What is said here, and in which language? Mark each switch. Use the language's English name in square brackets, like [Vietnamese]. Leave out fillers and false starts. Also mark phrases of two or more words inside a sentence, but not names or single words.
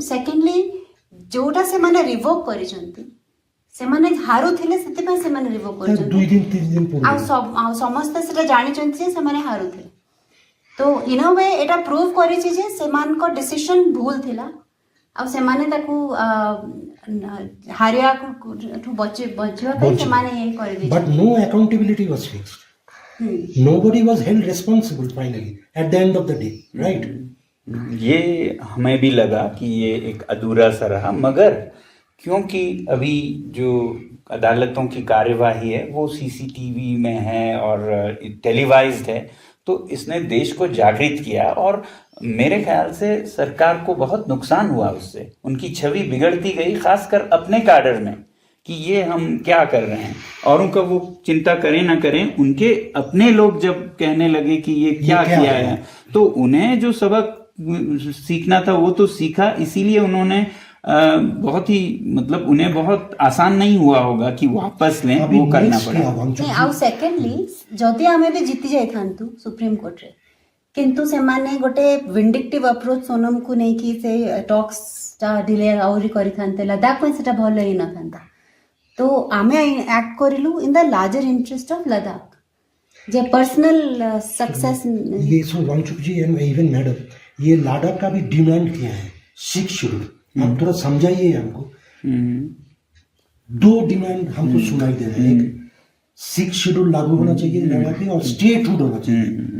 [Odia] ସେକେଣ୍ଡଲି ଯେଉଁଟା ସେମାନେ ରିଭୋକ୍ କରିଛନ୍ତି, ସେମାନେ ହାରୁଥିଲେ ସେଥିପାଇଁ ସେମାନେ ରିଭୋକ୍ କରିଛନ୍ତି, 2 ଦିନ ଆଉ ସମସ୍ତେ ସେଟା ଜାଣିଛନ୍ତି ଯେ ସେମାନେ ହାରୁଥିଲେ। ତ [English] in a way [Odia] ଏଇଟା ପ୍ରୁଭ୍ କରିଛି ଯେ ସେମାନଙ୍କ ଡିସିସନ୍ ଭୁଲ ଥିଲା, ଆଉ ସେମାନେ ତାକୁ ହାରିବାକୁ ବଞ୍ଚିବା ପାଇଁ ସେମାନେ ଇଏ କରିଦେଇଛନ୍ତି। [English] But no accountability was fixed. Nobody was held responsible finally at the end of the day, right? [Hindi] ये हमें भी लगा कि ये एक अधूरा सा रहा, मगर क्योंकि अभी जो अदालतों की कार्यवाही है वो CCTV में है और टेलीवाइज्ड है, तो इसने देश को जागृत किया और मेरे ख्याल से सरकार को बहुत नुकसान हुआ उससे। उनकी छवि बिगड़ती गई, खासकर अपने काडर में, कि ये हम क्या कर रहे हैं। औरों का वो चिंता करें ना करें, उनके अपने लोग जब कहने लगे कि ये क्या किया है, तो उन्हें जो सबक सीखना था वो तो सीखा। इसीलिए उन्होंने बहुत ही मतलब उन्हें बहुत आसान नहीं हुआ होगा कि वापस लें, वो करना पड़ा। [Odia] ଆଉ ସେକେଣ୍ଡଲି ଯଦି ଆମେ ବି ଜିତି ଯାଇଥାନ୍ତୁ ସୁପ୍ରିମ କୋର୍ଟରେ, କିନ୍ତୁ ସେମାନେ ଗୋଟେ [English] vindictive approach [Odia] ସୋନମକୁ ନେଇକି ସେ ଟକ୍ସଟା ଡିଲେ ଆହୁରି କରିଥାନ୍ତେ, ଲଦାଖ ପାଇଁ ସେଟା ଭଲ ହେଇନଥାନ୍ତା। ତ ଆମେ ଆକ୍ଟ କରିଲୁ [English] in the larger interest of Ladakh, [Hindi] जे [English] personal success. [Hindi] ये सो वांगचुक जी [English] and even madam, [Hindi] ये लद्दाख का भी डिमांड किया है 6 शेड्यूल। आप थोड़ा समझाइए हमको। 2 डिमांड हमको सुनाई दे रहे हैं, 6 शेड्यूल लागू होना चाहिए लद्दाख में और स्टेटहुड होना चाहिए।